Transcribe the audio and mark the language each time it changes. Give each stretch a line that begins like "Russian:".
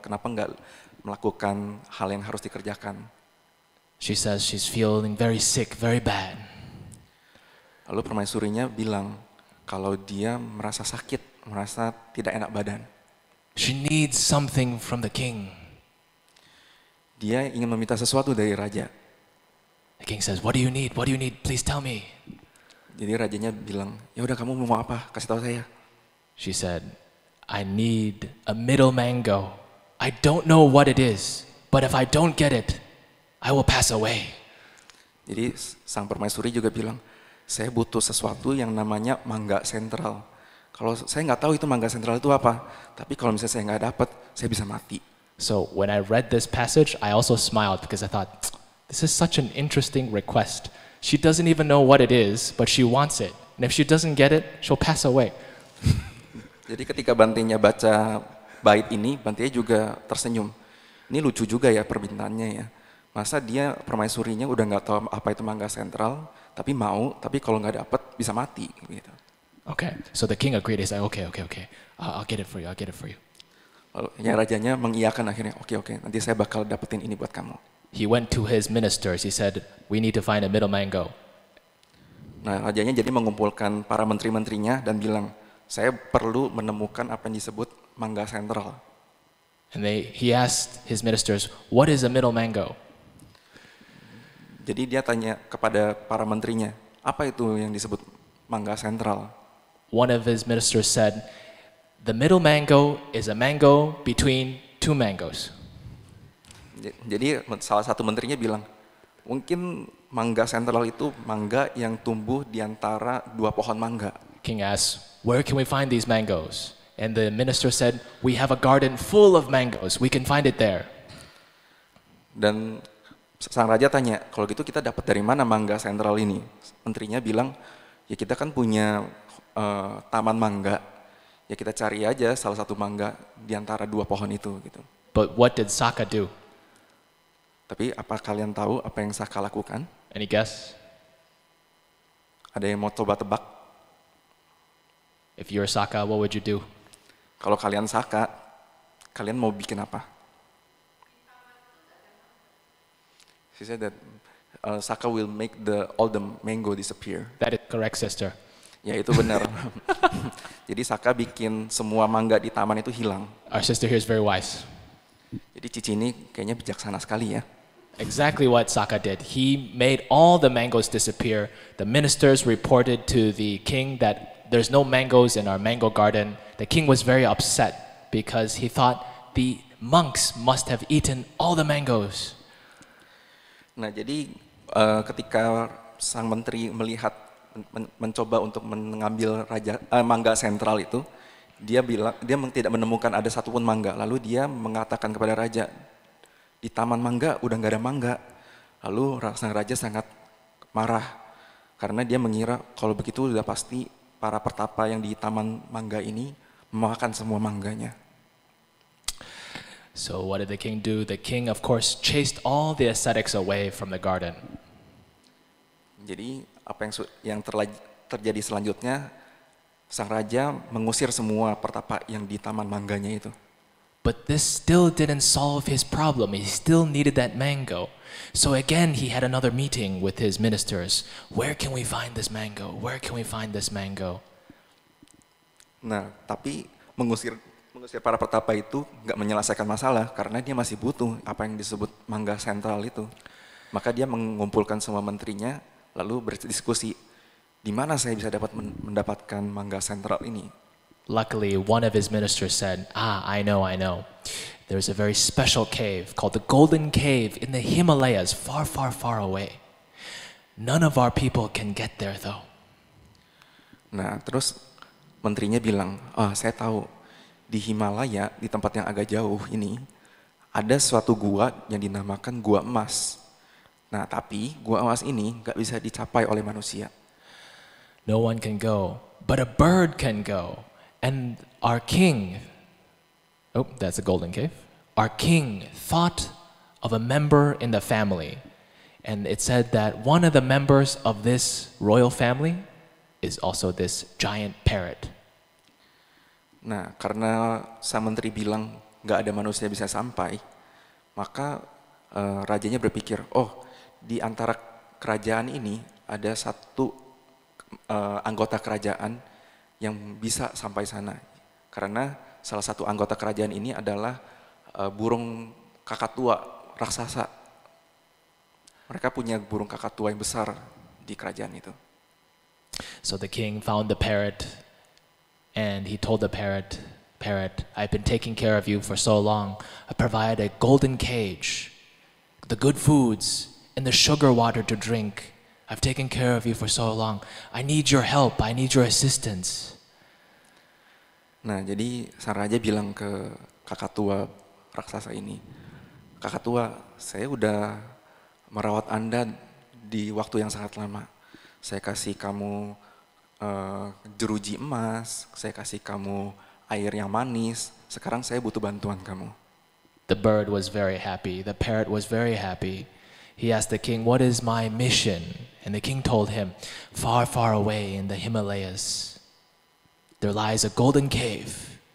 Indonesian: Kenapa nggak melakukan hal yang harus dikerjakan?
English: She says she's feeling very sick, very bad.
Indonesian: Lalu permaisurinya bilang kalau dia merasa sakit, merasa tidak enak badan.
English: She needs something from the king.
Indonesian: Dia ingin meminta sesuatu dari raja.
English: The king says, "What do you need? What do you need? Please tell me."
Indonesian: Jadi rajanya bilang, "Ya udah kamu mau apa? Kasih tahu saya."
English: She said, "I need a middle mango. I don't know what it is, but if I don't get it, I will pass away."
Indonesian: Jadi sang permaisuri juga bilang, "Saya butuh sesuatu yang namanya mangga sentral. Kalau saya nggak tahu itu mangga sentral itu apa, tapi kalau misalnya saya nggak dapat, saya bisa mati."
English: So when I read this passage, I also smiled because I thought, this is such an interesting request. She doesn't even know what it is, but she wants it. And if she doesn't get it, she'll pass away.
Indonesian: Jadi ketika Bantenya baca bait ini, Bantenya juga tersenyum. Ini lucu juga ya permintaannya ya. Masa dia permaisurinya udah nggak tahu apa itu mangga sentral, tapi mau, tapi kalau nggak dapet bisa mati gitu.
English: Okay, so the king agreed. He said, okay. I'll get it for you, I'll get it for you.
Indonesian: Lalu ya rajanya mengiyakan akhirnya, oke, nanti saya bakal dapetin ini buat kamu.
English: He went to his ministers. He said, "We need to find a middle mango."
Indonesian: Nah, rajanya jadi mengumpulkan para menteri-menterinya dan bilang, "Saya perlu menemukan apa yang disebut mangga sentral."
English: And he asked his ministers, "What is a middle mango?"
Indonesian: Jadi dia tanya kepada para menterinya, apa itu yang disebut mangga sentral?
English: One of his ministers said, "The middle mango is a mango between two mangoes."
Indonesian: Jadi salah satu menterinya bilang, mungkin mangga sentral itu mangga yang tumbuh di antara dua pohon mangga.
English: King asked, "Where can we find these mangoes?" And the minister said, "We have a garden full of mangoes. We can find it there."
Indonesian: Dan sang raja tanya, kalau gitu kita dapat dari mana mangga sentral ini? Menterinya bilang, ya kita kan punya taman mangga. Ya kita cari aja salah satu mangga di antara dua pohon itu gitu.
English: But what did Saka do?
Indonesian: Tapi apa kalian tahu apa yang Saka lakukan?
English: Any guess?
Indonesian: Ada yang mau coba tebak?
English: If you're Saka, what would you do?
Indonesian: Kalau kalian Saka, kalian mau bikin apa?
English: She said that Saka will make all the mango disappear. That is correct, sister.
Indonesian: Ya itu benar. Jadi Saka bikin semua mangga di taman itu hilang.
English: Our sister here is very wise.
Indonesian: Jadi Cici ini kayaknya bijaksana sekali ya.
English: Exactly what Saka did. He made all the mangoes disappear. The ministers reported to the king that there's no mangoes in our mango garden. The king was very upset because he thought the monks must have eaten all the mangoes.
Indonesian: Nah, jadi ketika sang menteri melihat mencoba untuk mengambil mangga sentral itu, dia tidak menemukan ada satupun mangga. Lalu dia mengatakan kepada raja, di taman mangga udah nggak ada mangga. Lalu sang raja sangat marah karena dia mengira kalau begitu sudah pasti para pertapa yang di taman mangga ini memakan semua mangganya.
English: So what did the king do? The king, of course, chased all the ascetics away from the garden.
Indonesian: Jadi apa yang terjadi selanjutnya, sang raja mengusir semua pertapa yang di taman mangganya itu.
English: But this still didn't solve his problem. He still needed that mango. So again, he had another meeting with his ministers. Where can we find this mango? Where can we find this mango?
Indonesian: Nah, tapi mengusir para pertapa itu nggak menyelesaikan masalah karena dia masih butuh apa yang disebut mangga sentral itu. Maka dia mengumpulkan semua menterinya lalu berdiskusi, di mana saya bisa mendapatkan mangga sentral ini.
English: Luckily, one of his ministers said, I know. There's a very special cave called the Golden Cave in the Himalayas, far, far, far away. None of our people can get there though.
Indonesian: Nah, terus menterinya bilang, saya tahu di Himalaya, di tempat yang agak jauh ini, ada suatu gua yang dinamakan Gua Emas. Nah, tapi Gua Emas ini nggak bisa dicapai oleh manusia.
English: No one can go, but a bird can go. And our king, that's a golden cave. Our king thought of a member in the family. And it said that one of the members of this royal family is also this giant parrot.
Indonesian: Nah, karena sang menteri bilang nggak ada manusia bisa sampai, maka rajanya berpikir, di antara kerajaan ini ada satu anggota kerajaan yang bisa sampai sana. Karena salah satu anggota kerajaan ini adalah burung kakatua raksasa. Mereka punya burung kakatua yang besar di kerajaan itu.
English: So the king found the parrot and he told the parrot, I've been taking care of you for so long. I provide a golden cage, the good foods, and the sugar water to drink. I've taken care of you for so long. I need your help. I need your assistance.
Indonesian: Nah, jadi sang raja bilang ke kakatua raksasa ini, Kakatua, saya udah merawat Anda di waktu yang sangat lama. Saya kasih kamu jeruji emas, saya kasih kamu air yang manis. Sekarang saya butuh bantuan kamu.
English: The bird was very happy. The parrot was very happy. He asked the king, what is my mission? And the king told him, far, far away in the Himalayas, there lies a golden cave.